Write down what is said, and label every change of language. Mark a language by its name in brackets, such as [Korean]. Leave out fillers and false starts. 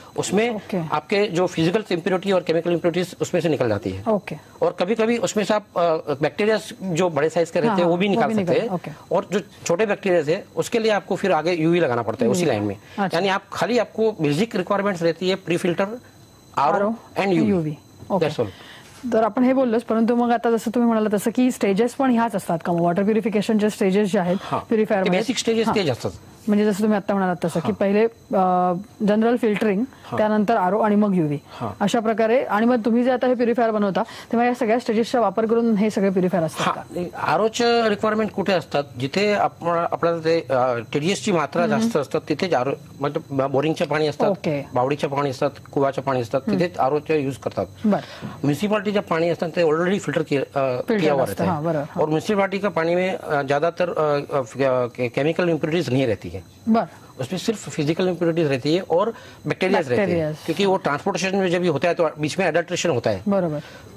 [Hindi] उसमें आपके जो फिजिकल इम्प्योरिटी और केमिकल इम्प्योरिटीज उसमें से निकल जाती है. और कभी कभी उसमें से आप बैक्टीरिया जो बड़े साइज के रहते हैं वो भी निकाल सकते हैं. और जो छोटे बैक्टीरिया है उसके लिए आपको फिर आगे UV लगाना पड़ता है उसी लाइन में. यानी आप खाली आपको बेसिक रिक्वायरमेंट्स रहती है pre filter, RO and UV. [English] That's all. [Marathi] तर आपण हे बोललोच, परंतु मग आता जसं तुम्ही म्हणाला तसं की स्टेजेस पण ह्याच असतात का? वॉटर प्युरिफिकेशनचे स्टेजेस जे आहेत प्युरिफायर बेसिक स्टेजेस तेच असतात. म्हणजे जसं तुम्ही आता म्हणालात तसं की पहिले जनरल फिल्टरिंग, त्यानंतर आरओ आणि मग युव्ही, अशा प्रकारे. आणि मग तुम्ही जे आता हे प्युरिफायर बनवता तेव्हा या सगळ्या स्टेजेसचा वापर करून हे सगळे प्युरिफायर असतात. आरओच्या रिक्वायरमेंट कुठे असतात, जिथे आपल्याला ते टीडीएसची मात्रा जास्त असतात तिथेच आरओ, म्हणजे बोरिंगचे पाणी असतात, बावडीचे पाणी असतात, कुवाचे पाणी असतात, तिथेच आरओचे यूज करतात. म्युनिसिपालिटीचे पाणी असतात ते [Hindi] ऑलरेडी फिल्टर किया हुआ रहता है, और म्युनिसिपालिटी का पानी में ज्यादातर केमिकल इम्प्योरिटीज नहीं रहती है, उसमें सिर्फ फिजिकल इम्प्योरिटीज रहती है और बैक्टीरियाज रहते हैं, क्योंकि वो ट्रांसपोर्टेशन में जब भी होता है तो बीच में एडल्ट्रेशन होता है. बराबर.